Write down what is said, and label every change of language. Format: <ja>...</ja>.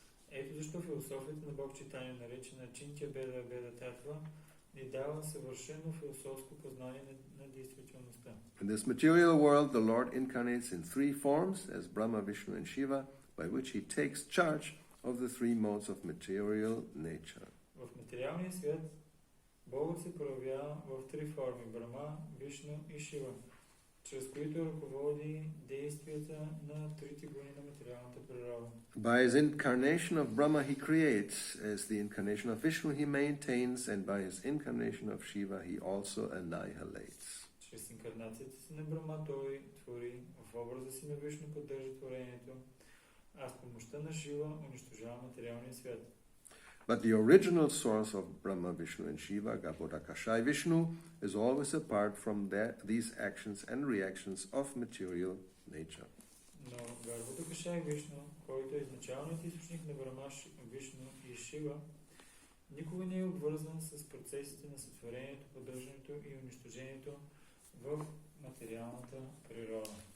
<bg>Ето защо философията на Бог Чайтания, наречена Achintya Veda Veda Tattva, ни дава съвършено философско познание на действителността.</bg> <en>In this material world, the Lord incarnates in three forms, as Brahma, Vishnu and Shiva, by which he takes charge of the three modes of material nature.</en> <bg>В материалния свят Богът се проявява в три форми – Брахма, Вишну и Шива, чрез които ръководи действията на трите гуни на материалната природа.</bg> <en>By his incarnation of Brahma he creates, as the incarnation of Vishnu he maintains, and by his incarnation of Shiva he also annihilates.</en> <bg>Чрез инкарнацията си на Брахма той твори, в образа си на Вишну поддържа творението, а с помощта на Шива унищожава материалния свят.</bg> <en>But the original source of Brahma, Vishnu and Shiva, Garbhodakashai Vishnu, is always apart from these actions and reactions of material nature.</en> <bg>Но Гarbhodakashai Vishnu, който е изначалният източник на Брахма, Вишну и Шива, никога не е обвързан с процесите на сътворението, поддържането и унищожението в материалната природа.</bg>